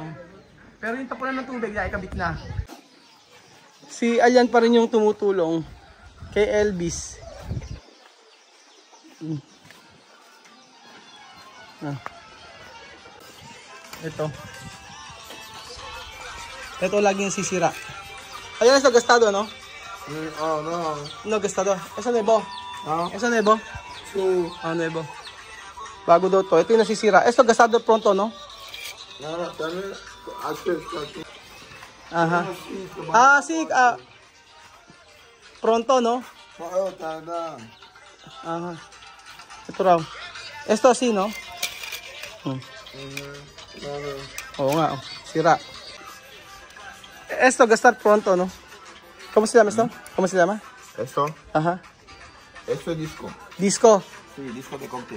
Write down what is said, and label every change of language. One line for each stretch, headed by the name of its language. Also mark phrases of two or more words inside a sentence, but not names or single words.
Filipino: Pero yung tapunan ng tubig na ikabit na. Si Alyan pa rin yung tumutulong kay Elvis. Ito laging sisira. Ayan sa gastado, no?
Spanish: No. No gastado. Esa nuevo. Esa nuevo. Nuevo.
Filipino: Bago daw to. Ito yung nasisira.
Spanish: Esto gastado pronto, no? Aha. Sí, pronto, no?
Filipino: Aha. Ito raw.
Spanish: Esto así, no?
Filipino: Oo nga, sira.
Spanish: Esto gastar pronto, no? ¿Cómo se llama esto? ¿Cómo se llama? ¿Esto? Ajá. Esto es disco. Disco. Sí, disco de cóctel.